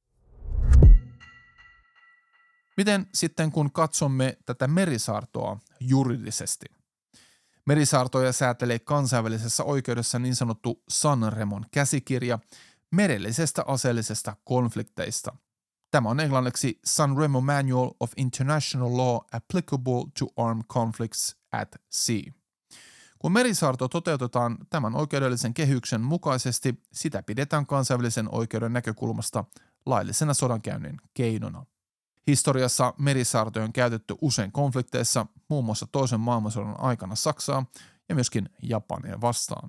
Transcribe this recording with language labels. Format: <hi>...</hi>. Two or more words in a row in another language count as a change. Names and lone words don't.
<fi>Miten sitten kun katsomme tätä merisaartoa juridisesti? Merisaartoja säätelee kansainvälisessä oikeudessa niin sanottu San Remon käsikirja merellisestä aseellisesta konflikteista. Tämä on englanniksi San Remo Manual of International Law Applicable to Armed Conflicts at Sea. Kun merisaarto toteutetaan tämän oikeudellisen kehyksen mukaisesti, sitä pidetään kansainvälisen oikeuden näkökulmasta laillisena sodankäynnin keinona. Historiassa merisaartoja on käytetty usein konflikteissa, muun muassa toisen maailmansodan aikana Saksaa ja myöskin Japania vastaan.</fi>